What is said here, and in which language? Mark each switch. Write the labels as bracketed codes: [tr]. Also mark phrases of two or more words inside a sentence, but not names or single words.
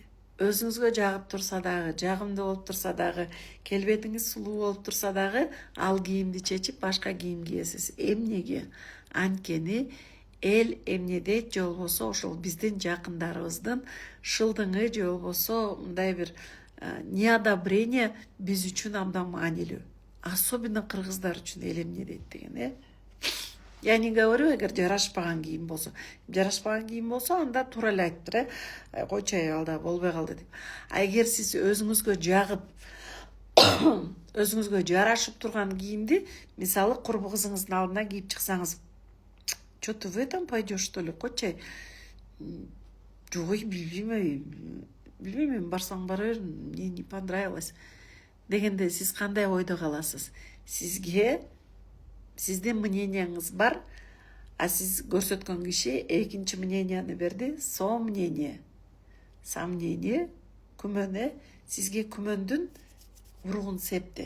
[ky] Өзүңүзгө жагып турса дагы, жагымдуу болуп турса дагы, келбетиңиз сулуу болуп турса дагы, ал кийимди чечип башка кийим кийесиз. Эмнеге? Анткени эл эмнеде же болбосо ошол биздин жакындарыбыздын шылдыңы же болбосо мындай бир неодобрение биз үчүн абдан маанилүү. Особенно кыргыздар үчүн эл эмне дейт деген, [ru] Я не говорю, [ky] эгер жарашпаган кийим болсо. Жарашпаган кийим болсо, анда туура эле айтыптыр, койчу алда болбой калды деп. А эгер сиз өзүңүзгө жагып, өзүңүзгө жарашып турган кийимди, мисалы курбу кызыңыздын алдына кийип чыксаңыз, [ru] что-то в этом пойдешь, что ли, [ky] койчу. Жок, билбейм, барсаң бара бер, [ru] мне не понравилось. [ky] Дегенде сиз кандай ойдо каласыз? Сиздин мнениеңиз бар, а сиз көрсөткөн киши экинчи мненияны берди, сомнение. Сомнение, күмөн, сизге күмөндүн уругун септи.